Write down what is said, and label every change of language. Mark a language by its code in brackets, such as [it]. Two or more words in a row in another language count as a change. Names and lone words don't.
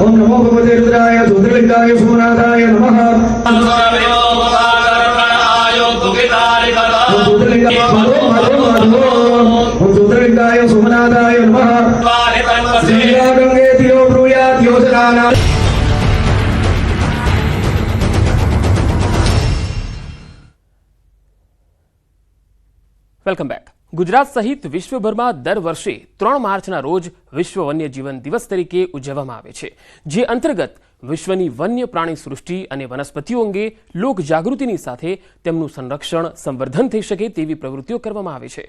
[sa] ओम नमो भगवते रुद्राय ज्योतिर्लिंगाय सोमनाथाय नमः। ज्योतिर्लिंगाय सोमनाथाय नमः। श्रीगंगेतियो ब्रूयात् योजनाना। [en] welcome back. [gu] ગુજરાત સહિત વિશ્વભરમાં દર વર્ષે 3 માર્ચના રોજ વિશ્વ વન્યજીવન દિવસ તરીકે ઉજવવામાં આવે છે, જે અંતર્ગત વિશ્વની વન્ય પ્રાણી સૃષ્ટિ અને વનસ્પતિઓ અંગે લોક જાગૃતિની સાથે તેમનું સંરક્ષણ સંવર્ધન થઈ શકે તેવી પ્રવૃત્તિઓ કરવામાં આવે છે.